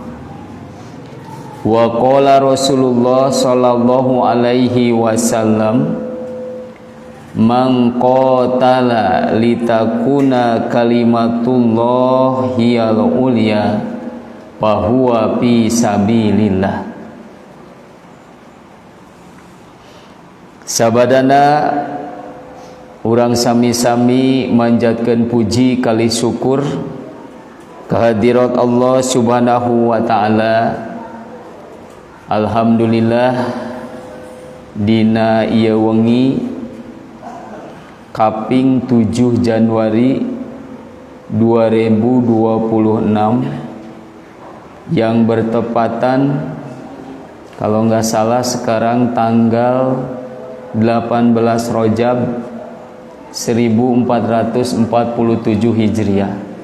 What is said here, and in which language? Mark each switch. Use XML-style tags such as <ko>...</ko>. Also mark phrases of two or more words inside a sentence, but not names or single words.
<ar>وقال رسول الله صلى الله عليه وسلم من قاتل لتكون كلمة الله هي العليا فهو في سبيل الله.</ar> <su>Sabadana urang sami-sami manjatkeun puji kali syukur kehadirat Allah</su> <ar>سبحانه وتعالى.</ar> <id>Alhamdulillah</id> <su>dina ieu wengi kaping 7 Januari 2026</su> <id>yang bertepatan kalau nggak salah sekarang tanggal 18 Rajab 1447 Hijriah.</id>